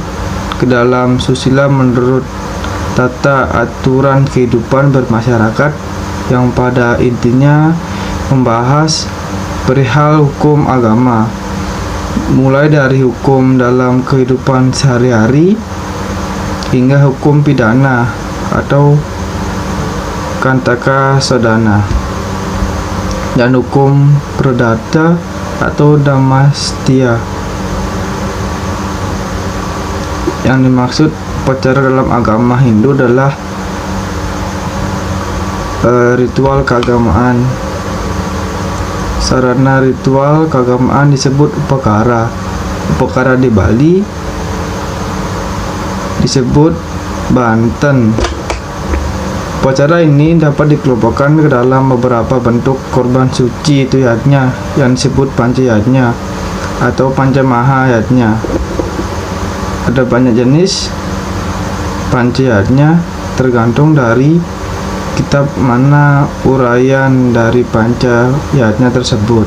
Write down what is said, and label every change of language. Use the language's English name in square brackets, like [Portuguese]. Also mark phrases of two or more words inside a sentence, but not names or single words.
[Indonesian] ke dalam susila menurut tata aturan kehidupan bermasyarakat yang pada intinya membahas perihal hukum agama, mulai dari hukum dalam kehidupan sehari-hari hingga hukum pidana atau kantaka sodana, dan hukum perdata atau damastia. Yang dimaksud upacara dalam agama Hindu adalah ritual keagamaan. Sarana ritual keagamaan disebut upakara. Upakara di Bali disebut banten. Upacara ini dapat dikelompokkan ke dalam beberapa bentuk korban suci, itu yajna, yang disebut panca yajna atau pancamaha yajna. Ada banyak jenis panca yajna tergantung dari kitab mana uraian dari panca yajna tersebut.